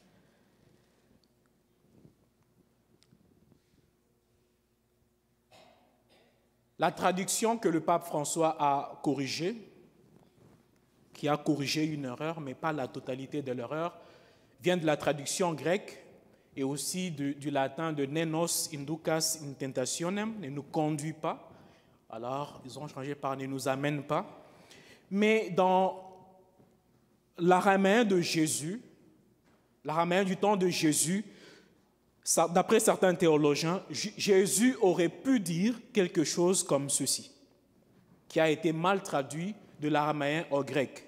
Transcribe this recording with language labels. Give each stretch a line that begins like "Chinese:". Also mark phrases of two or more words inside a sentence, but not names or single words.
French: La traduction que le pape François a corrigée, qui a corrigé une erreur, mais pas la totalité de l'erreur, vient de la traduction grecque et aussi du latin de «
Latin: ne nos inducas in tentationem »,
French: ne nous conduit pas. Alors, ils ont changé par « ne nous amène pas ». Mais dans l'araméen de Jésus, l'araméen du temps de Jésus, d'après certains théologiens, Jésus aurait pu dire quelque chose comme ceci, qui a été mal traduit de l'araméen au grec.